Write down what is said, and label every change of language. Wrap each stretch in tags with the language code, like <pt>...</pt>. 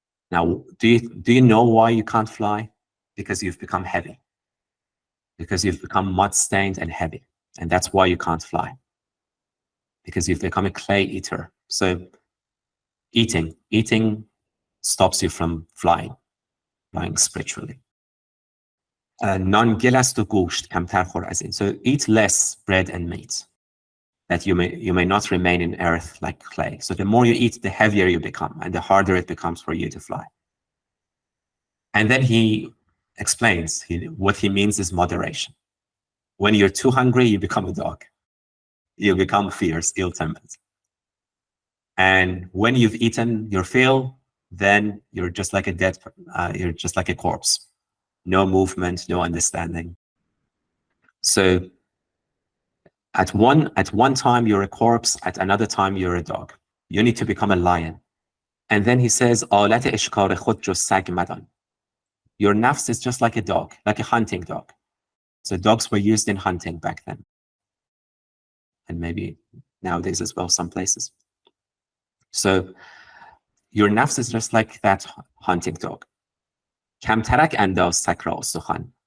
<en>Now, do you know why you can't fly? Because you've become heavy. Because you've become mud-stained and heavy. And that's why you can't fly. Because you've become a clay eater. So eating stops you from flying spiritually.</en> <fa>نان گل است و گوشت کمتر خور از این.</fa> <en>So eat less bread and meat, that you may not remain in earth like clay. So the more you eat, the heavier you become, and the harder it becomes for you to fly. And then he explains what he means is moderation. When you're too hungry, you become a dog. You become fierce, ill-tempered. And when you've eaten your fill, then you're just like you're just like a corpse. No movement, no understanding. So at one time you're a corpse, at another time you're a dog. You need to become a lion. And then he says,</en> <fa>آلت اشکار خود جز سگ مدان.</fa> <en>Your nafs is just like a dog, like a hunting dog. So dogs were used in hunting back then. And maybe nowadays as well, some places. So your nafs is just like that hunting dog.</en> <fa>کمترک انداز سگ را سخن.</fa>